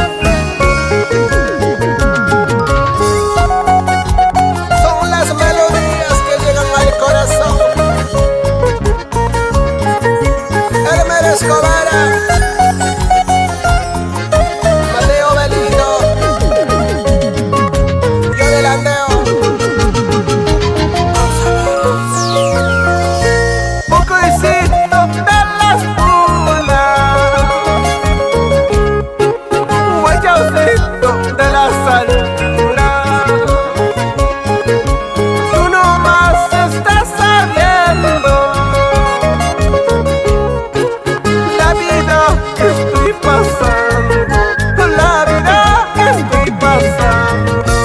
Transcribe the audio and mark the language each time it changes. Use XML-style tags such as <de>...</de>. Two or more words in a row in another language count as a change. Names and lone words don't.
<es>Son las melodías que llegan al corazón. Elmer Escobar, Mateo Belino, yo delanteo. Pocoicito de las punas, guayosito de las alturas. Tú nomás estás sabiendo la vida que estoy pasando, la vida que estoy pasando.</es>